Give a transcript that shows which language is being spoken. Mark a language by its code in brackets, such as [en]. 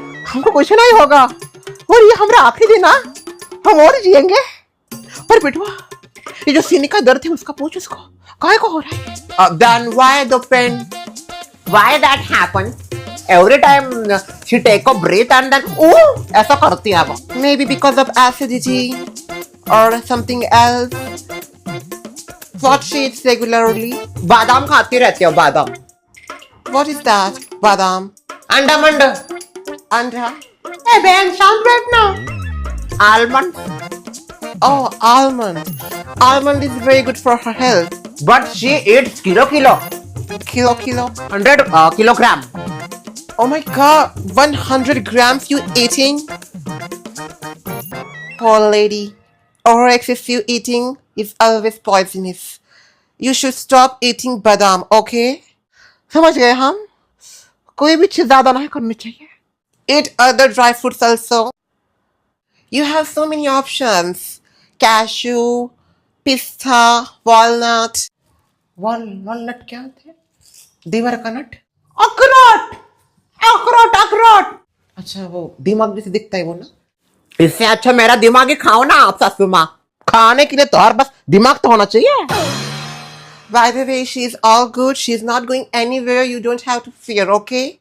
[hi] हमको कुछ नहीं होगा और ये हमारा आखिरी दिन. हम और जिएंगे. पर बेटवा ये जो सीने का दर्द है उसका पूछ उसको काहे को हो रहा है. [en] Then why the pain? Why that happen? Every time she take a breath and then [hi] ऐसा करती है वो. [en] Maybe because of acidity or something else. What she eats regularly? [hi] बादाम खाती रहती है. बादाम. [en] What is that? [hi] बादाम. अंडा मंडा. अंडा. ए बहन शांत बैठना. [en] Almond. Oh, almond. Almond is very good for her health. But she eats kilo. 100 kilogram. Oh my god, 100 grams you eating? Poor lady. Or excessive eating is always poisonous. You should stop eating badam, okay? [hi] समझ गए हम? कोई भी चीज ज्यादा नहीं करनी चाहिए. [en] Eat other dry fruits also. You have so many options. Cashew, pista, walnut. [hi] Walnut क्या होता है? दीवार का नट. अखरोट अखरोट अखरोट. अच्छा वो दिमाग जैसे दिखता है वो ना. इससे अच्छा मेरा दिमाग ही खाओ ना आप सासू माँ. खाने के लिए तो हर बस दिमाग तो होना चाहिए. [en] By the way, she is all good. She is not going anywhere. You don't have to fear, okay?